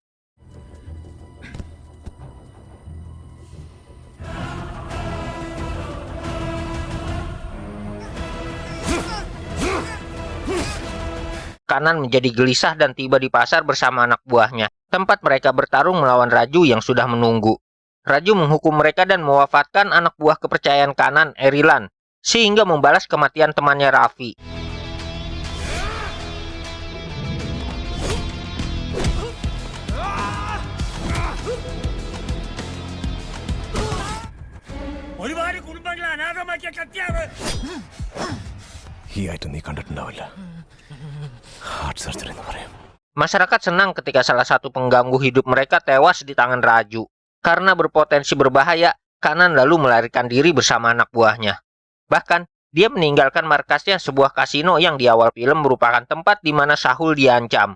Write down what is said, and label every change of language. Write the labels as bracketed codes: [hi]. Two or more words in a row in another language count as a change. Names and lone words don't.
[id] Kanan menjadi gelisah dan tiba di pasar bersama anak buahnya, tempat mereka bertarung melawan Raju yang sudah menunggu. Raju menghukum mereka dan mewafatkan anak buah kepercayaan Kanan, Erilan, sehingga membalas kematian temannya Raffi. [ml] ഈ ഐറ്റം നീ കണ്ടിട്ടുണ്ടാവില്ല. [en] heart surgery [ml] എന്ന് പറയും. [id] Masyarakat senang ketika salah satu pengganggu hidup mereka tewas di tangan Raju. Karena berpotensi berbahaya, Kanan lalu melarikan diri bersama anak buahnya. Bahkan, dia meninggalkan markasnya, sebuah kasino yang di awal film merupakan tempat di mana Sahul diancam.